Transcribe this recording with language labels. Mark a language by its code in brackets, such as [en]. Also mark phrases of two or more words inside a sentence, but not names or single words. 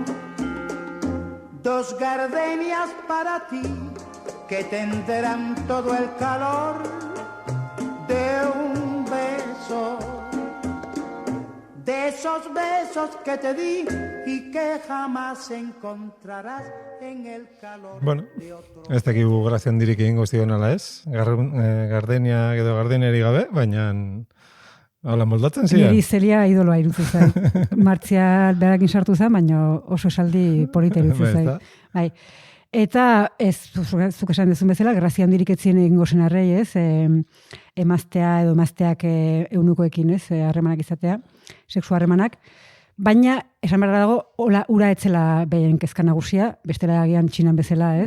[es] 2 gardenias para ti, que tendrán todo el calor de un beso, de esos besos que te di y que jamás encontrarás en el calor de otro. [eu] Ez dakigu grazia handirik egingo zion ala ez, gardenia edo gardeneri gabe, baina hola moldatzen ziren. Niri Zelia idoloa irutzen zait. Martzial berakin sartu zen, baina oso esaldi polita irutzen zait. Bai. Eta ez, zuk esan dezun bezala, grazia handirik etzien egingo senarrei, ez, emaztea edo emazteak eunukoekin, ez, harremanak izatea, sexu harremanak, baina, esan behar dago, ura etzela behien kezka nagusia, bestela agian txinan bezala, ez.